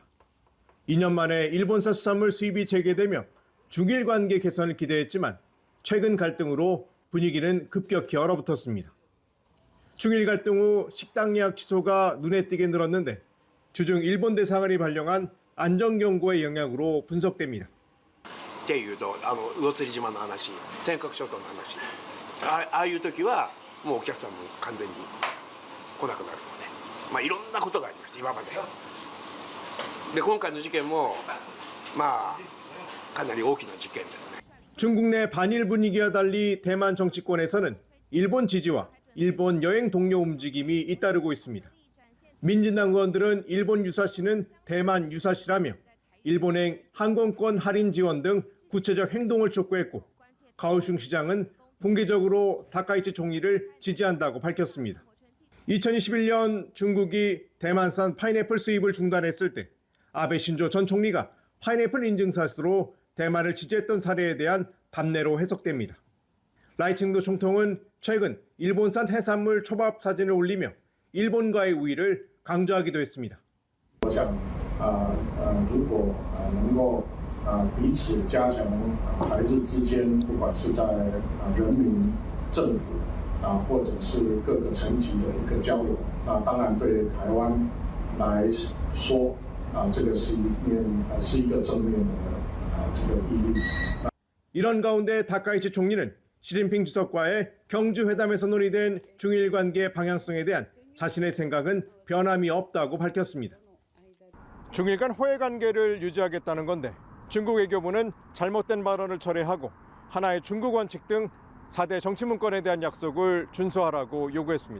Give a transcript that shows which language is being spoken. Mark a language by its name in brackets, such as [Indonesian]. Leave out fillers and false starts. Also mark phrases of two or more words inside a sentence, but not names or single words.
[Korean] 2년 만에 일본산 수산물 수입이 재개되며 중일 관계 개선을 기대했지만 최근 갈등으로 분위기는 급격히 얼어붙었습니다. 중일 갈등 후 식당 예약 취소가 눈에 띄게 늘었는데 주중 일본 대사관이 발령한 안전경고의 영향으로 분석됩니다. [Japanese] っていうと魚釣島の話尖閣諸島の話ああいう時はもうお客さんも完全に来なくなるので、いろんなことがありました今まで。で今回の事件もかなり大きな事件ですね。 [Korean] 중국 내 반일 분위기와 달리 대만 정치권에서는 일본 지지와 일본 여행 동료 움직임이 잇따르고 있습니다. 민진당 의원들은 일본 유사시는 대만 유사시라며 일본행 항공권 할인 지원 등 구체적 행동을 촉구했고, 가오슝 시장은 공개적으로 다카이치 총리를 지지한다고 밝혔습니다. 2021년 중국이 대만산 파인애플 수입을 중단했을 때 아베 신조 전 총리가 파인애플 인증샷으로 대만을 지지했던 사례에 대한 답례로 해석됩니다. 라이칭도 총통은 최근 일본산 해산물 초밥 사진을 올리며 일본과의 우위를 강조하기도 했습니다. [Chinese] 我想如果能够彼此加强台日之间，不管是在人民、政府或者是各个层级的一个交流，当然对台湾来说这个是一个正面的这个意义。 [Korean] 이런 가운데 다카이치 총리는 시진핑 주석과의 경주 회담에서 논의된 중일 관계 방향성에 대한 자신의 생각은 변함이 없다고 밝혔습니다. 중일 간 호혜 관계를 유지하겠다는 건데 중국 외교부는 잘못된 발언을 철회하고 하나의 중국 원칙 등 4대 정치 문건에 대한 약속을 준수하라고 요구했습니다.